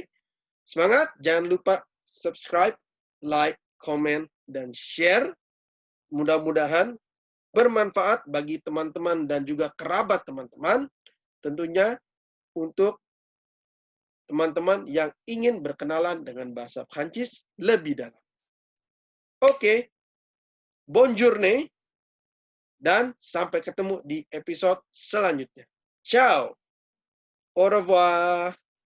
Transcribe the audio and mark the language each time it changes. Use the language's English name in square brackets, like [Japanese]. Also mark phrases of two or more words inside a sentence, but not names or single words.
[Indonesian] Semangat, jangan lupa subscribe, like, comment, dan share. Mudah-mudahan bermanfaat bagi teman-teman dan juga kerabat teman-teman. Tentunya untuk teman-teman yang ingin berkenalan dengan bahasa Prancis lebih dalam. Oke, [French] bonne journée, [Indonesian] dan sampai ketemu di episode selanjutnya. [French] Ciao, au revoir.